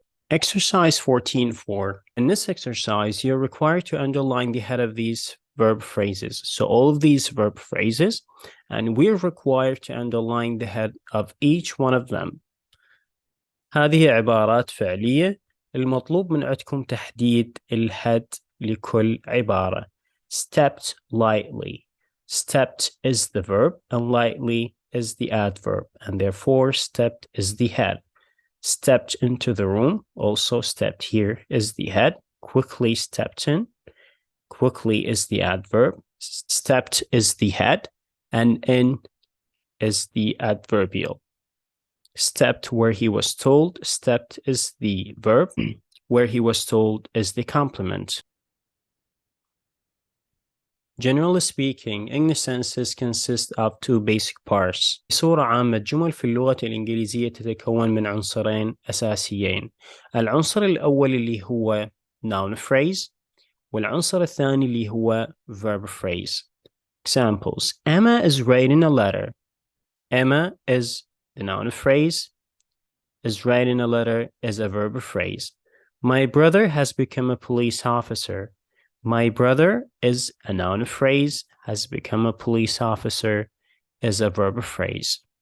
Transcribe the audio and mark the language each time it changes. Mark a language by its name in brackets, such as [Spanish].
[English] Exercise 14.4. In this exercise, you're required to underline the head of these verb phrases. So all of these verb phrases, and we're required to underline the head of each one of them. [Arabic] هذه عبارات فعلية. المطلوب من عندكم تحديد الهد لكل عبارة. [English] Stepped lightly. Stepped is the verb and lightly is the adverb, and therefore stepped is the head. Stepped into the room, also stepped here is the head. Quickly stepped in. Quickly is the adverb. Stepped is the head, and in is the adverbial. Stepped where he was told. Stepped is the verb. Where he was told is the complement. Generally speaking, English sentences consist of two basic parts. [Arabic] بصورة عامة الجمل في اللغة الإنجليزية تتكون من عنصرين أساسيين. العنصر الأول اللي هو noun phrase والعنصر الثاني اللي هو verb phrase. [English] Examples: Emma is writing a letter. Emma is the noun phrase. Is writing a letter is a verb phrase. My brother has become a police officer. My brother is a noun phrase, has become a police officer is a verb phrase.